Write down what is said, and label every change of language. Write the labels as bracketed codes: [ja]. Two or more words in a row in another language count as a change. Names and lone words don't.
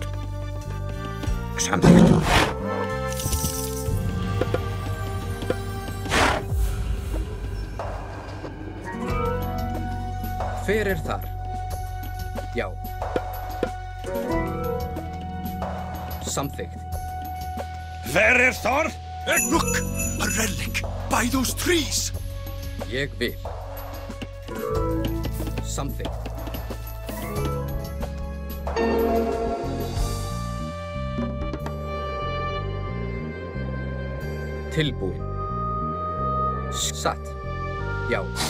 [is] Samþykkt. Hver þar? Já. Samþykkt. [en] Where thar? Look! A relic! By those trees! [is] Ég vil. Samþykkt. Tilbúinn. Satt. Já.